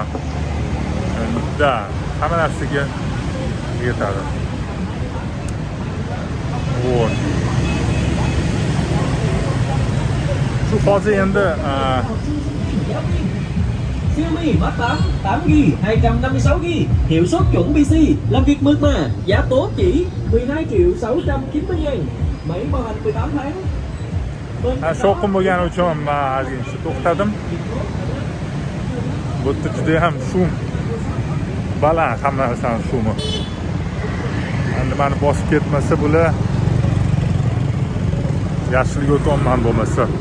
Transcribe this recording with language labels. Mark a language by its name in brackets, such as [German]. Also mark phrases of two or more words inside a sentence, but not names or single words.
[Uzbek] Da, hamma narsaga yetadi. Вот. Shu hozir endi [Vietnamese] Xiaomi Mate 8 8GB 256GB, hiệu suất chuẩn PC, làm việc mượt mà, giá tốt chỉ 12.690.000, máy bảo hành 18 tháng. [Uzbek] shovqin bo'lgani uchun men ozgincha to'xtadim. Bu yerda juda ham shum baland, hamma narsani shumi. Endi meni bosib ketmasa bular yaxshilik o'tolman bo'lmasa.